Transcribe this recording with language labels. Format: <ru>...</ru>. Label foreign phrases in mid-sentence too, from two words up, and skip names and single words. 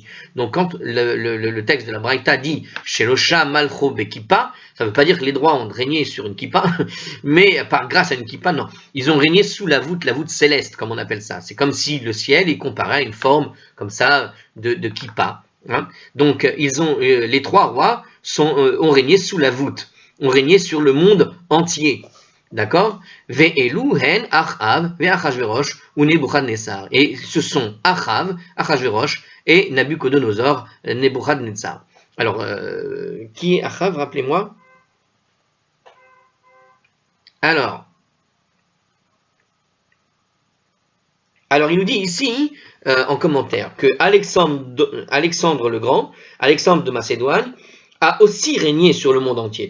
<fr>Donc, quand le texte de la Braïta dit «</fr> <he>שלושה מלכו בכיפה</he> <fr>», ça ne veut pas dire que les rois ont régné sur une kippa, mais grâce à une kippa, non. Ils ont régné sous la voûte céleste, comme on appelle ça. C'est comme si le ciel est comparé à une forme comme ça de kippa. Hein? Donc, les 3 rois ont régné sous la voûte, ont régné sur le monde entier. D'accord?</fr> <he>ואלו הן אחאב ואחשורוש ונבוכדנצר.</he> <fr>Et ce sont Achav, Achashverosh et Nabucodonosor, Nebuchadnezzar. Alors, qui est Achav? Rappelez-moi. Alors, il nous dit ici, en commentaire, que Alexandre le Grand, Alexandre de Macédoine, a aussi régné sur le monde entier.</fr>